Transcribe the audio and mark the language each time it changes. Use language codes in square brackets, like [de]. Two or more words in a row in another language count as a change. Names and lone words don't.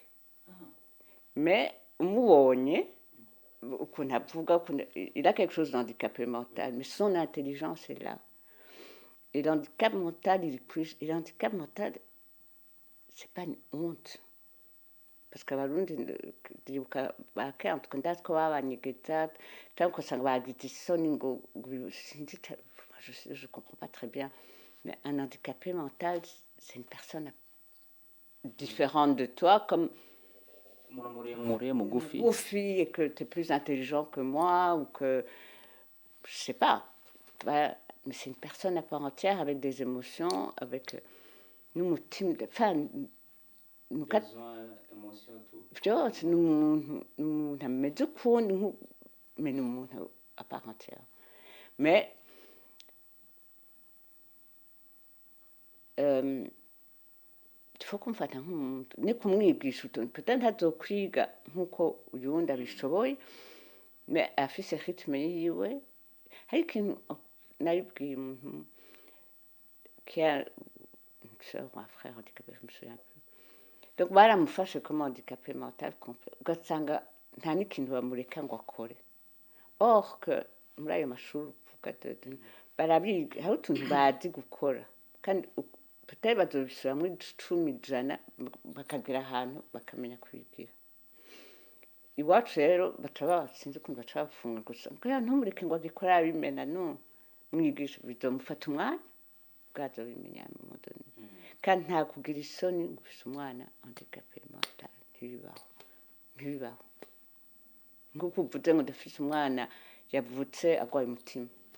[fr] Mais, il a quelque chose d'handicapé mental, mais son intelligence est là. Et l'handicap mental, c'est pas une honte. Parce [rn] qu'abarundi ndibuka bakera ndazi ko babanyegeza cyangwa ugasanga bagize isoni ngo [fr] je comprends pas très bien, mais un handicapé mental c'est une personne différente de toi, comme mugufi, et que tu es plus intelligent que moi ou que je sais pas, mais c'est une personne à part entière avec des émotions, avec nous [rn] byose ni umuntu ameze ukundi [fr] mais [rn] ni umuntu [fr] à part entière. Mais il faut [rn] kumufata nk'umuntu ni kumwigisha utuntu peut-être ntazokwiga nk'uko uyu wundi abishoboye, mais afise rythme yiwe. Hari ikintu nabibwiye umuntu [fr] qui a une soeur ou un frère handicapé, je me souviens plus. Donc baramufashe comme handicapé mental complet, [rn] ugasanga nta n'ikintu bamureka ngo akore. [fr] Or que [rn] muri ayo mashuri uvuga barabiga hari utuntu bazi gukora kandi batari bazobishyira muri 10 bakagera ahantu bakamenya kubigira. Iwacu rero sinzi ukuntu baca bafunga gusa kugira ntumureke ngo agikore abimena no mwigisha bizomufata umwanya bwazo bimenya mu modoni kandi nta kugira isoni ngo ufise umwana [fr] handicapé mental [rn] ntibibaho nk'uko uvuze ngo ndafise umwana yavutse agwaye umutima.